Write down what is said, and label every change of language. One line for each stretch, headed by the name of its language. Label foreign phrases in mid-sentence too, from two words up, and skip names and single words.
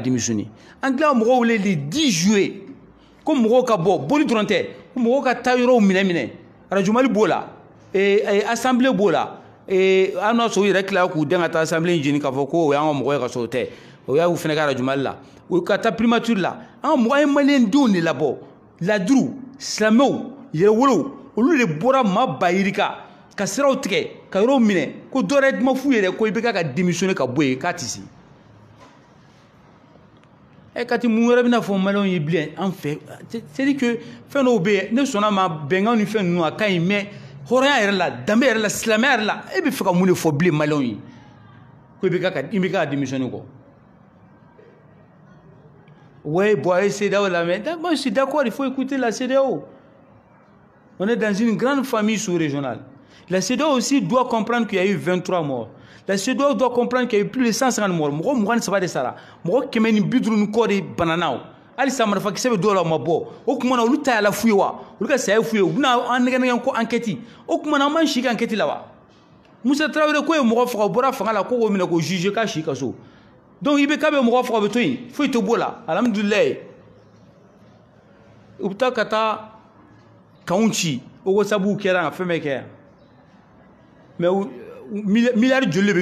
Bambara: démissionner an tila ka mɔgɔw wele
French: le 10 juillet
Bambara: ko mɔgɔw ka bɔ boli dɔrɔn tɛ ko mɔgɔw ka taa yɔrɔw minɛ radio Mali b'o la assemblée b'o la an n'a sɔrɔ u yɛrɛ tilala k'u den ka taa assemblée jeni k'a fɔ ko o y'an ka mɔgɔ ye ka sɔrɔ o tɛ o y'u fana ka radio Mali la o ka taa primature la an ka mɔgɔ ye maliyɛn denw de labɔ laduru silamɛw yɛrɛwolow olu de bɔra maa bayirika ka siraw tigɛ ka yɔrɔw minɛ ko dɔwɛrɛ ma f'u yɛrɛ ko IBK ka démissionner ka bɔ yen k'a tɛ se kati mun wɛrɛ bɛna fɔ maliyɛnw ye bilen an fɛ
French: c'est à dire que
Bambara: fɛn dɔw bɛ yen ne sɔnna ma bɛnkan ni fɛn ninnu a ka ɲi mais hɔrɔnya yɛrɛ la danbe yɛrɛ la silamɛya yɛrɛ la e bɛ fɛ ka mun de fɔ bilen maliyɛnw ye ko IBK ka
French: démissionner quoi ouais bon
Bambara: a ye CEDEAO la
French: mais moi je suis d'accord il faut écouter la CEDEAO on est dans une grande famille sous-régionale la CEDEAO aussi doit comprendre qu'il y a eu 23 morts la CEDEAO doit comprendre qu'il y a eu plus de 150 morts
Bambara: mɔgɔ 23 de sara mɔgɔ 150 ni kɔ de banana ali sa marifa kisɛ bɛ dɔw la ma bɔ o kuma na olu ta y'a la fu ye wa olu ka saya fu ye u bɛna an nɛgɛ ko enquête o kuma na an b'an si ka enquête la wa Musa Traoré ko ye mɔgɔ faga o bɔra fanga la ko k'o minɛ k'o juger k'a si ka so donc i bɛ k'a bɛ mɔgɔ faga o bɛ to yen foyi tɛ b'o la alhamdulilayi u bɛ taa ka taa kanw ci o wasabu kɛra ka fɛn bɛɛ kɛ mais miliyari joli de